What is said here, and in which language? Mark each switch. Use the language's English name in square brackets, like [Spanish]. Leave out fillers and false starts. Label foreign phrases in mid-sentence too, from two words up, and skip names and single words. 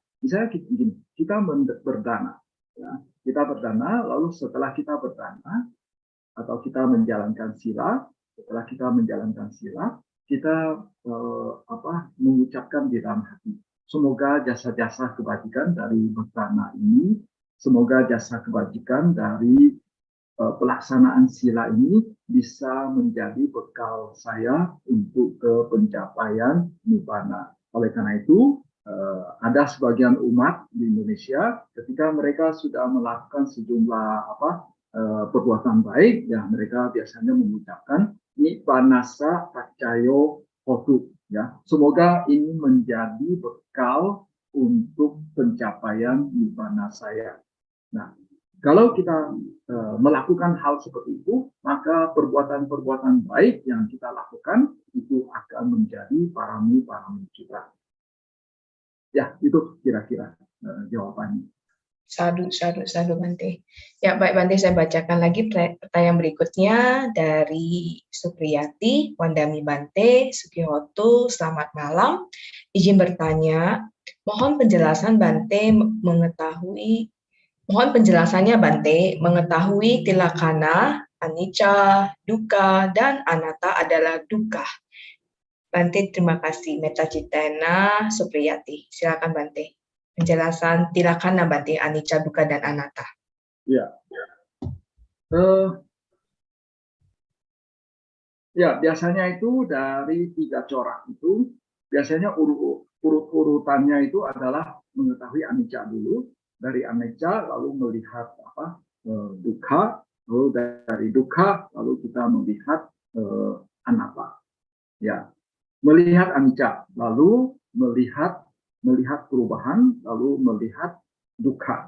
[Indonesian] Misalnya kita berdana, ya, kita berdana, lalu setelah kita berdana atau kita menjalankan sila, setelah kita menjalankan sila, kita mengucapkan di dalam hati, semoga jasa-jasa kebajikan dari berdana ini, semoga jasa kebajikan dari pelaksanaan sila ini bisa menjadi bekal saya untuk ke pencapaian nibbana. Oleh karena itu, ada sebagian umat di Indonesia ketika mereka sudah melakukan sejumlah perbuatan baik, ya mereka biasanya mengucapkan [Pali] nibbanasa pacayo hotu. [Indonesian] Ya, semoga ini menjadi bekal untuk pencapaian nibbana saya. Nah, kalau kita melakukan hal seperti itu, maka perbuatan-perbuatan baik yang kita lakukan itu akan menjadi parami-parami kita. Ya, itu kira-kira jawabannya. Sadu Bante. Ya, baik Bante, saya bacakan lagi pertanyaan berikutnya dari Supriyati, [Pali] Wandami Bante, [Indonesian] Sukihoto, selamat malam. Izin bertanya, mohon penjelasannya Bante, mengetahui tilakana, anicca, dukkha, dan anatta adalah dukkha. Bante, terima kasih. [Pali] Metta Citana [Indonesian] Supriyati. Silakan Bante. Penjelasan tilakana Bante, anicca, dukkha, dan anatta. Ya. Ya, biasanya itu dari 3 corak itu, biasanya urut-urutannya itu adalah mengetahui anicca dulu, dari anicca lalu melihat dukkha, lalu dari dukkha lalu kita melihat anatta, ya, melihat anicca, lalu melihat perubahan, lalu melihat dukkha.